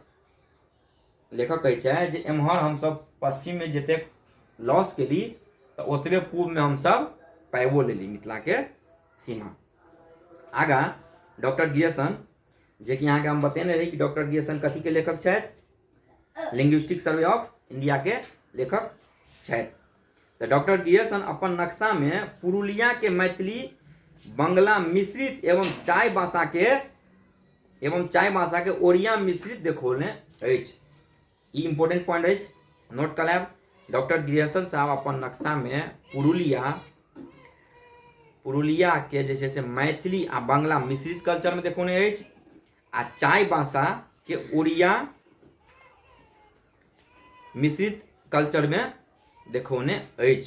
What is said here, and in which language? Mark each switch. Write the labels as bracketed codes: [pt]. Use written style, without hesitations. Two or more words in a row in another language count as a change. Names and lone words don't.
[mai] लेखक कहै छै जे एम्हर हमसब पश्चिम में जतेक लॉस केली तऽ ओतबे पूर्व में हमसब पाबियो लेली मिथिला के सीमा। आगा डॉक्टर गियर्सन जे कि यहाँ के हम बतेने रही कि डॉक्टर गियर्सन कथी के लेखक छथि, लिंग्विस्टिक सर्वे ऑफ इंडिया के लेखक छथि। तो डॉक्टर गियर्सन अपन नक्शा में पुरुलिया के मैथिली बंगला मिश्रित एवं चाय भाषा के ओड़िया मिश्रित देखौने अछि। ई [en] important point [mai] अछि, नोट कर लेब। डॉक्टर गियर्सन साहब अपन नक्शा में पुरुलिया के जे छै से मैथिली आ बंगला मिश्रित कल्चर में देखौने अछि आ चाय भाषा के ओड़िया मिश्रित कल्चर में देखौने अछि।